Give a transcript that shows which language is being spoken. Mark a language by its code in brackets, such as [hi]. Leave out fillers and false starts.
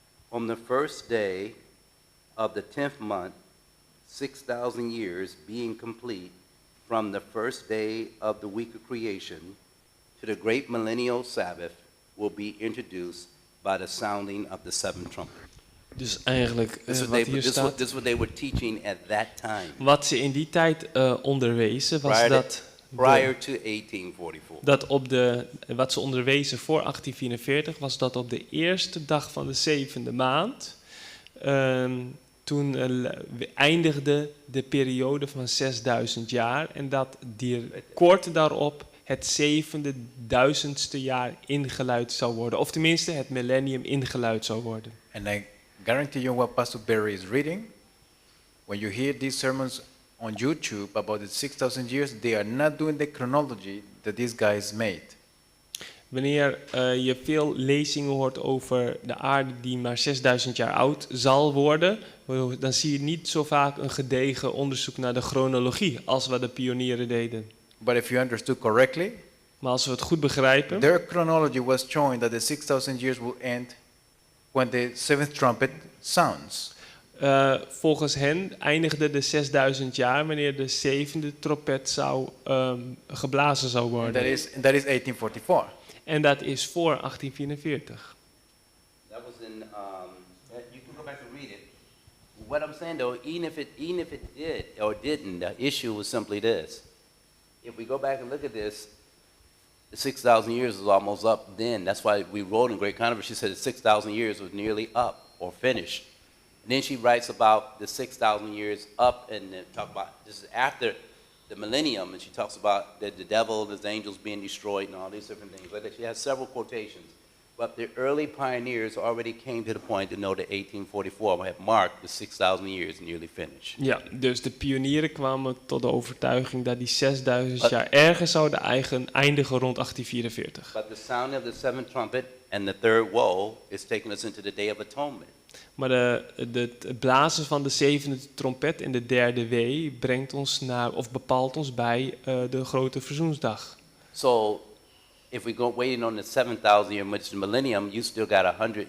[en] On the first day of the 10th month, 6,000 years being complete, from the first day of the week of creation to the great millennial Sabbath will be introduced by the sounding of the seventh trumpet. [nl] Dus eigenlijk [en] This [nl] wat hier staat, [en] is what they were teaching at that time, [nl] wat ze in die tijd onderwezen, was [en] prior to 1844. [nl] wat ze onderwezen voor 1844, was dat op de eerste dag van de 7e maand, toen eindigde de periode van 6000 jaar en dat kort daarop het 7000ste jaar ingeluid zou worden. Of tenminste het millennium ingeluid zou worden. [en] And guarantee you what Pastor Barry is reading, when you hear these sermons on YouTube about the 6,000 years, they are not doing the chronology that these guys made. [nl] Wanneer je veel lezingen hoort over de aarde die maar 6000 jaar oud zal worden, dan zie je niet zo vaak een gedegen onderzoek naar de chronologie als wat de pionieren deden. [en] But if you understood correctly, [nl] Maar als we het goed begrijpen, [en] their chronology was showing that the 6,000 years will end when the seventh trumpet sounds. [nl] volgens hen eindigde de 6000 jaar wanneer de zevende trompet geblazen zou [en] And [nl] worden. [en] that is 1844. [nl] En dat is voor 1844. [en] That was in, you can go back and read it. What I'm saying though, even if it did or didn't, the issue was simply this. If we go back and look at this, the 6,000 years was almost up then. That's why we wrote in Great Controversy, she said the 6,000 years was nearly up or finished. And then she writes about the 6,000 years up and then talk about, this is after the millennium, and she talks about the devil and his angels being destroyed and all these different things. Like that. She has several quotations. But the early pioneers already came to the point to know that 1844 had marked the 6,000 years nearly finished. [nl] Ja, dus de pionieren kwamen tot de overtuiging dat die 6000 jaar ergens zouden eindigen rond 1844. [en] But the sound of the seventh trumpet and the third woe is taking us into the Day of Atonement. [nl] Maar het blazen van de zevende trompet en de derde wee brengt ons naar, of bepaalt ons bij de grote verzoensdag. [en] So, if we go waiting on the 7,000 year, which is the millennium, you still got 100.